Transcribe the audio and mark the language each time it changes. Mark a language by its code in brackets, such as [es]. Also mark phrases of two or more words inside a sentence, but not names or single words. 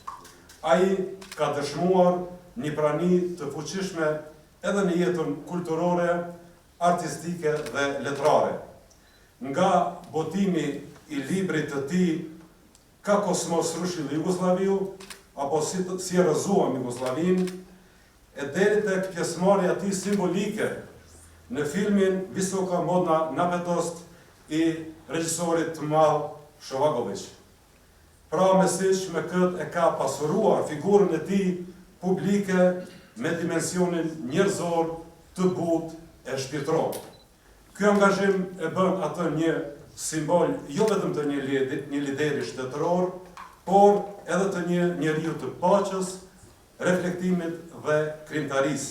[sq] Ai ka dëshmuar një prani të fuqishme edhe në jetën kulturore, artistike dhe letrare. Nga botimi i librit të tij Ka kosmos rushili Jugoslaviu, apo si rrëzuam Jugoslavinë, e deri tek pjesëmarrja e tij simbolike në filmin Visoka modna napetost i regjisorit të madh Shovagović. Pra Mesić me këtë e ka pasuruar figurën e tij publike me dimensionin njerëzor të butë e shpirtëror. Ky angazhim e bën atë një simbol jo vetëm të një lideri shtetëror, por edhe të një njeriu të paqes, reflektimit dhe krijimtarisë.